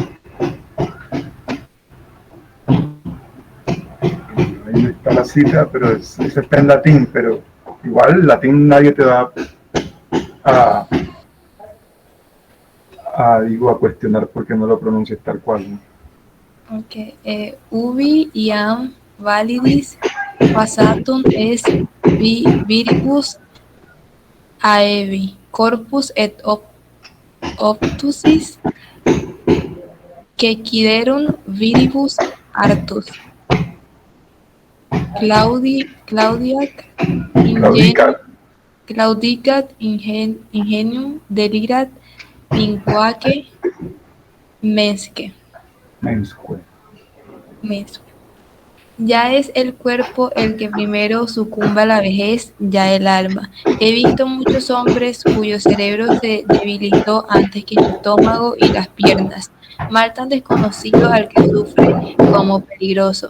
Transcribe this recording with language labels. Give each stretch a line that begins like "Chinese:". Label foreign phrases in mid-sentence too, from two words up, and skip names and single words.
Spanish: Ahí está la cita, pero eso está en latín, pero igual el latín nadie te va a cuestionar porque no lo pronuncias tal cual, ¿no? Okay.
Latin: Ubi iam validis passatum est viribus aevi corpus et obtusis quaequiderum viribus artus claudicat ingenium delirat vinquaque mensque.
Spanish: Ya es el cuerpo el que primero sucumba a la vejez, ya el alma. He visto muchos hombres cuyo cerebro se debilitó antes que el estómago y las piernas, mal tan desconocido al que sufre como peligroso.